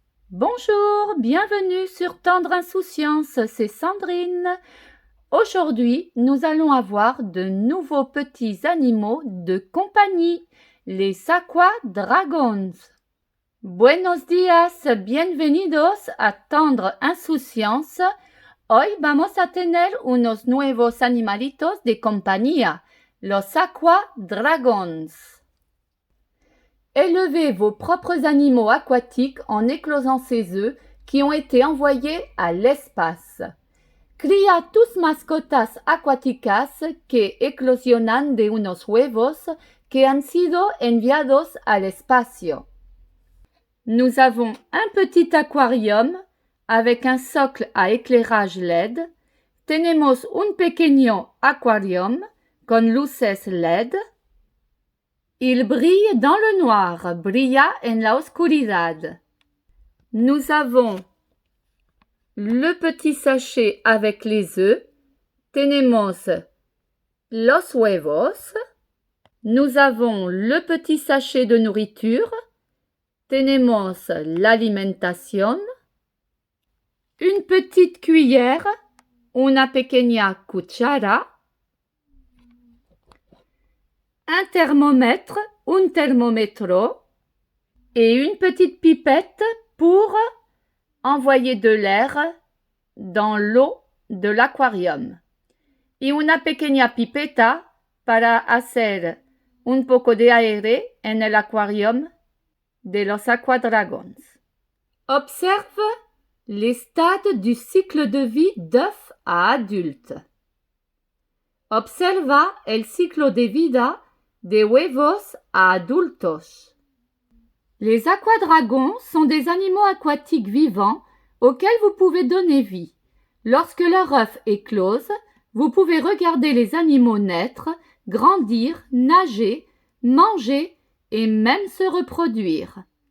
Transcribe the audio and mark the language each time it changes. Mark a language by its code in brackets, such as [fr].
[fr] Bonjour, bienvenue sur Tendre Insouciance, c'est Sandrine. Aujourd'hui, nous allons avoir de nouveaux petits animaux de compagnie, les Aqua Dragons. [es] Buenos días, bienvenidos a Tendre Insouciance. Hoy vamos a tener unos nuevos animalitos de compañía, los Aqua Dragons. [fr] Élevez vos propres animaux aquatiques en éclosant ces œufs qui ont été envoyés à l'espace. [es] Cría tus mascotas acuáticas que eclosionan de unos huevos que han sido enviados al espacio. [fr] Nous avons un petit aquarium avec un socle à éclairage LED. [es] Tenemos un pequeño aquarium con luces LED. [fr] Il brille dans le noir, [es] brilla en la oscuridad. [fr] Nous avons le petit sachet avec les œufs. [es] Tenemos los huevos. [fr] Nous avons le petit sachet de nourriture. [es] Tenemos l'alimentación. [fr] Une petite cuillère, [es] una pequeña cuchara. [fr] Un thermomètre, [es] un termómetro, [fr] et une petite pipette pour envoyer de l'air dans l'eau de l'aquarium. [es] Y una pequeña pipeta para hacer un poco de aire en el aquarium de los aquadragons. [fr] Observe les stades du cycle de vie d'œuf à adulte. [es] Observa el ciclo de vida de huevos à adultos. [fr] Les aquadragons sont des animaux aquatiques vivants auxquels vous pouvez donner vie. Lorsque leur œuf éclose, vous pouvez regarder les animaux naître, grandir, nager, manger et même se reproduire.